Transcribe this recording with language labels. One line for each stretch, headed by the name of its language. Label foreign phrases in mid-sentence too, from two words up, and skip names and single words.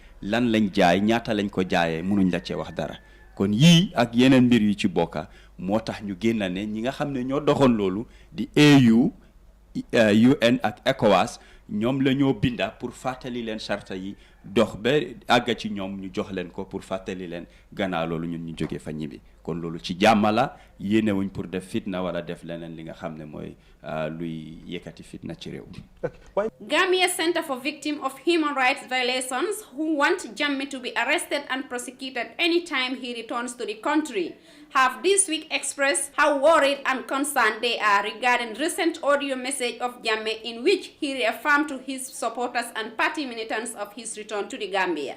Wolof: lan lañ jaay ñaata lañ ko jaayee mënuñ la cee wax dara kon yii ak yeneen mbir yu ci bokka moo tax ñu génn ne ñi nga xam ne ñoo doxoon loolu di AU UN ak ECOWAS ñoom la ñoo binda pour fàttali leen charta yi dox ba àgga ci ñoom ñu jox leen ko pour fàttali leen gannaaw loolu ñun ñu jógee fa ñibbi kon loolu ci jàmm la yéenewuñ pour def fitna wala def leneen li nga xam ne mooy luy yëkkati fitna ci réew mi.
English: Gambia Center for Victims of Human Rights Violations, who want Jammeh to be arrested and prosecuted anytime he returns to the country, have this week expressed how worried and concerned they are regarding recent audio message of Jammeh in which he reaffirmed to his supporters and party militants of his return to the Gambia.